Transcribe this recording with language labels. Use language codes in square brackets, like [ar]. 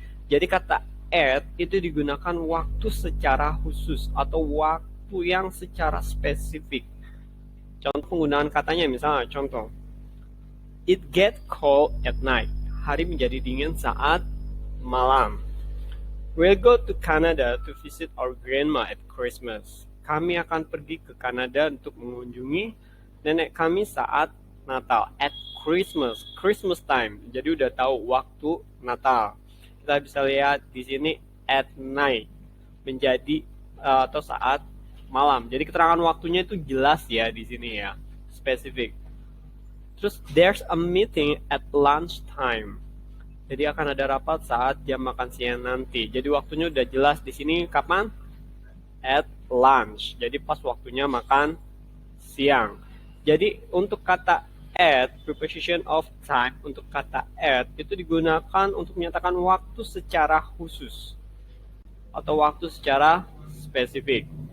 [id] Jadi kata at itu digunakan waktu secara khusus atau waktu yang secara spesifik. Contoh penggunaan katanya misalnya, contoh, [en] it get cold at night. [id] Hari menjadi dingin saat malam. [en] We'll go to Canada to visit our grandma at Christmas. [id] Kami akan pergi ke Kanada untuk mengunjungi nenek kami saat Natal. [en] At Christmas, Christmas time. [id] Jadi udah tahu waktu Natal. Kita bisa lihat di sini at night, menjadi atau saat malam. Jadi keterangan waktunya itu jelas ya di sini ya, spesifik. [en] Terus there's a meeting at lunch time. [id] Jadi akan ada rapat saat jam makan siang nanti. Jadi waktunya udah jelas di sini kapan? [en] At lunch. [id] Jadi pas waktunya makan siang. Jadi untuk kata at, preposition of time, untuk kata at itu digunakan untuk menyatakan waktu secara khusus atau waktu secara spesifik.